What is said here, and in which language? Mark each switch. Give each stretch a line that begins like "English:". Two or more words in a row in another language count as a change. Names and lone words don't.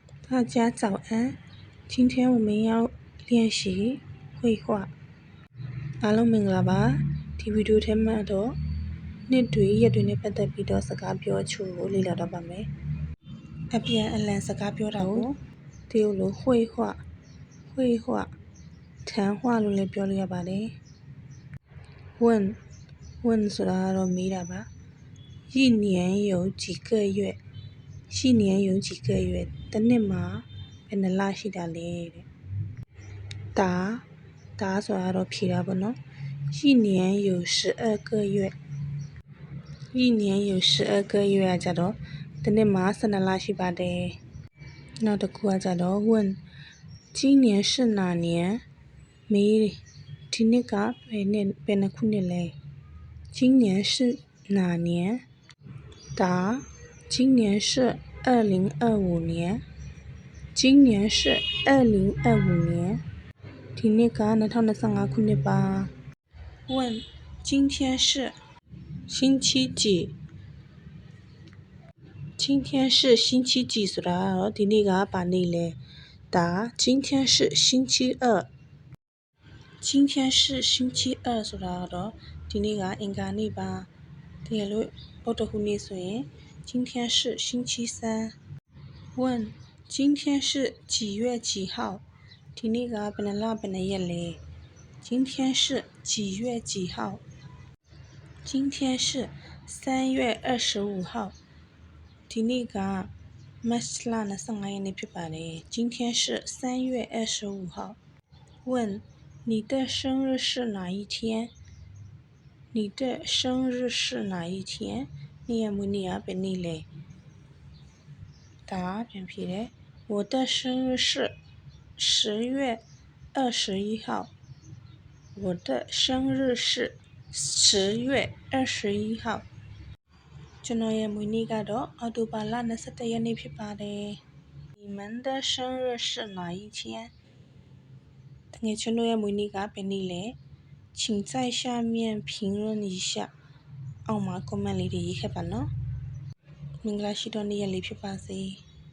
Chinese: 大家早安，今天我们要练习绘画。
Burmese: အားလုံးမင်္ဂလာပါဒီဗီဒီယိုထဲမှာတော့နှစ်တွေရက်တွေနဲ့ပတ်သက်ပြီးတော့စကားပြောချို့ကိုလေ့လာတော့ပါမယ်အပြန်အလှန်စကားပြောတာကိုတရုတ်လို
Chinese: 绘画谈话
Burmese: လို့လည်းပြောလို့ရပါတယ် 问ဆိုတာကတော့မေးတာပါ
Chinese: 一年有几个月
Burmese: တစ်နှစ်မှာဘယ်နှလရှိတာလဲတဲ့答ဆိုတာတော့ဖြေတာပေါ့နော်
Chinese: 一年有12个月
Burmese: ကြတော့တစ်နှစ်မှာ12လရှိပါတယ်နောက်တစ်ခုကကြတော့
Chinese: 问今年是哪年
Burmese: မေးဒီနှစ်ကဘယ်နှစ်ခုနှစ်လဲ
Chinese: 今年是哪年答今年是2025年今年是2025年
Burmese: ဒီနှစ်က2025ခုနှစ်ပါ
Chinese: 问今天是星期几今天是星期几
Burmese: ဆိုတာတော့ဒီနေ့ကဘာနေ့လဲ
Chinese: 答今天是星期二今天是星期二
Burmese: ဆိုတာတော့ဒီနေ့ကအင်္ဂါနေ့ပါတကယ်လို့ဗုဒ္ဓဟူးနေ့ဆိုရင်
Chinese: 今天是星期三问今天是几月几号
Burmese: ဒီနေ့ကဘယ်နှလဘယ်နှရက်လဲ
Chinese: 今天是几月几号今天是3月25号ဒီ
Burmese: နေ့ကမတ်လ25ရက်နေ့ဖြစ်ပါတယ်
Chinese: 今天是3月25号问你的生日是哪一天你的生日是哪一天你
Burmese: ရဲ့မွေးနေ့ကဘယ်နေ့လဲ答ပြန်ဖြေတယ်
Chinese: 我的生日是10月21号我的生日是10月21号
Burmese: ကျွန်တော်ရဲ့မွေးနေ့ကတော့အောက်တိုဘာလ21ရက်နေ့ဖြစ်ပါတယ်
Chinese: 你们的生日是哪一天
Burmese: တကယ်ကျွန်တော်ရဲ့မွေးနေ့ကဘယ်နေ့လဲ
Chinese: 请在下面评论一下
Burmese: အောက်မှာ comment လေးတွေရေးခဲ့ပါနော်မင်္ဂလာရှိသောနေ့ရက်လေးဖြစ်ပါစေ